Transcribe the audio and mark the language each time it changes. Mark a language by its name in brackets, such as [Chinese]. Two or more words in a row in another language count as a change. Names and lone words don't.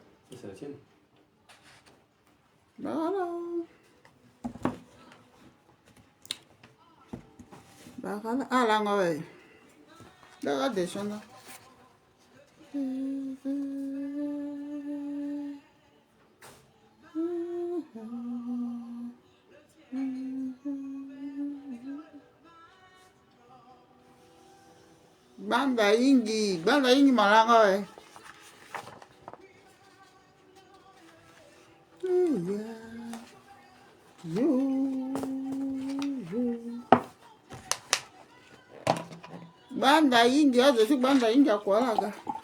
[French] C'est la tienne. Voilà. Voilà. Ah là, ouais. Là, descend. Banda ingi malanga we. Banda ingi aje tu banda ingi akwalaga.